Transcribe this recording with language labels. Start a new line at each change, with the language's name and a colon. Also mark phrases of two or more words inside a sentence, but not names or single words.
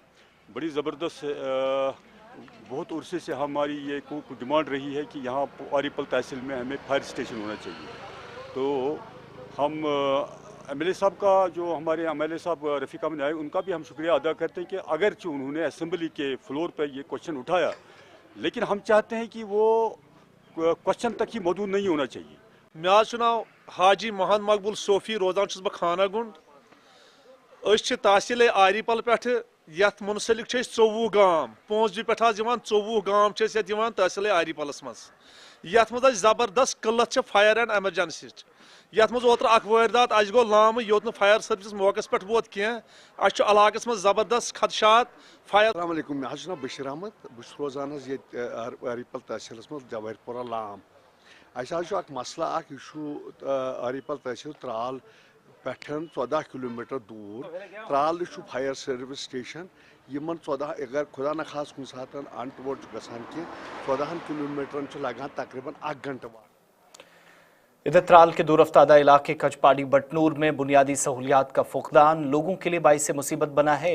Hindi: बड़ी ज़बरदस्त बहुत अरसे से हमारी ये को डिमांड रही है कि यहाँ आरिपल तहसील में हमें
English: fire station
Hindi: होना चाहिए। तो हम एमएलए साहब का, जो हमारे एमएलए साहब रफ़ीक अहमद आए, उनका भी हम शुक्रिया अदा करते हैं कि अगरचे उन्होंने असेंबली के फ्लोर पर ये क्वेश्चन उठाया, लेकिन हम चाहते हैं कि वो क्वेश्चन तक ही मौजूद नहीं होना चाहिए।
Kashmiri: मे नाव हाजी मोहम्मद मकबूल सोफ़ी, रोजान बह खाना गुंड। तहसील आरिपल पे यथ मुंसलिक 24 गाम, पोंसजी पे 24 गाम तहसील आरिपलस मज। यथ मज जबरदस्त किल्लत
English: fire and emergency.
Kashmiri: यथ मज ओतर अख वारदात अज गो लाम, योत न
English: fire service
Kashmiri: मौके पे वोत कह। अलाकस मज जबरदस्त खदशात फायर। अस्सलाम वालेकुम, मे नाव बशीर अहमद, बस रोजान आरिपल तहसील मज जवाहरपुरा लाम। अख मसला आरिपल तहसील त्राल पे 14 किलोमीटर दूर त्राल
English: fire service station.
Kashmiri: यमन 14 अगर खुदा न खास कुछ सात अनटवोट गसान कि 14 किलोमीटर लगान तकरीबन 1 घंटा।
Hindi: इधर त्राल के दूरफ्तादा इलाके कचपाड़ी बटनूर में बुनियादी सहूलियात का फुकदान लोगों के लिए बाइस मुसीबत बना है।